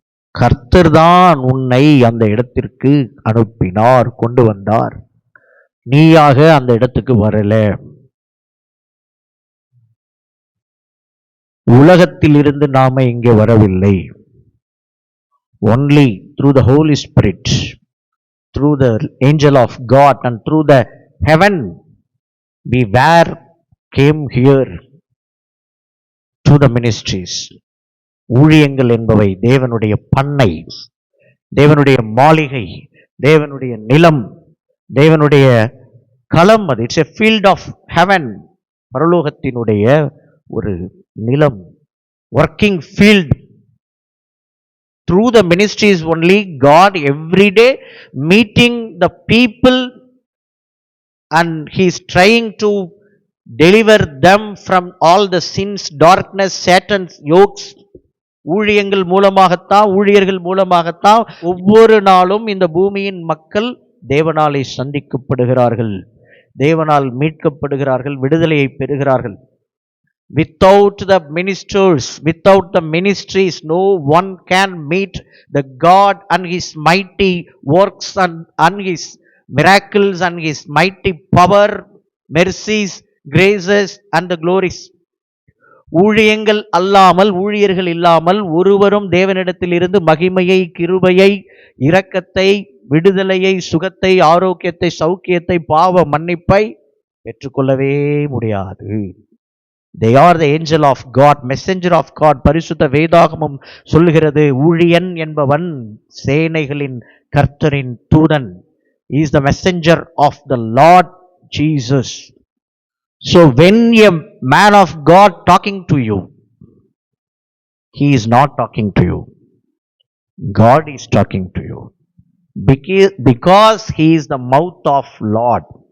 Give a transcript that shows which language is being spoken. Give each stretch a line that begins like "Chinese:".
Tamil: கர்த்தர் தான் உன்னை அந்த இடத்திற்கு அனுப்பினார், கொண்டு வந்தார். நீயாக அந்த இடத்துக்கு வரல. உலகத்தில் இருந்து நாம இங்கே வரவில்லை.
English: only through the Holy Spirit, through the angel of God and through the heaven we came here to the ministries.
Tamil: ஊழியங்கள் என்பவை தேவனுடைய பண்ணை, தேவனுடைய மாளிகை, தேவனுடைய நிலம், தேவனுடைய களம். அது
English: It's a field of heaven.
Tamil: பரலோகத்தினுடைய ஒரு நிலம்,
English: Working field. Through the ministries only, God every day meeting the people and He is trying to deliver them from all the sins, darkness, Satan's yokes.
Tamil: ஊழியங்கள் மூலமாகத்தான், ஊழியர்கள் மூலமாகத்தான் ஒவ்வொரு நாளும் இந்த பூமியின் மக்கள் தேவனாலே சந்திக்கப்படுகிறார்கள், தேவனால் மீட்கப்படுகிறார்கள், விடுதலையை பெறுகிறார்கள்.
English: Without the ministers, without the ministries, no one can meet the God and His mighty works and His miracles and His mighty power, mercies, graces and the glories.
Tamil: ஊழியங்கள் அல்லாமல், ஊழியர்கள் இல்லாமல் ஒருவரும் தேவனிடத்தில் இருந்து மகிமையை, கிருபையை, இரக்கத்தை, விடுதலையை, சுகத்தை, ஆரோக்கியத்தை, சௌக்கியத்தை, பாவ மன்னிப்பை பெற்றுக்கொள்ளவே முடியாது.
English: They are the angel of God, messenger of God.
Tamil: பரிசுத்த வேதாகமம் சொல்லுகிறது, ஊழியன் என்பவன் சேனைகளின் கர்த்தரின் தூதன்.
English: He is the messenger of the Lord Jesus. So when a man of God talking to you, he is not talking to you. God is talking to you. Because he is the mouth of Lord.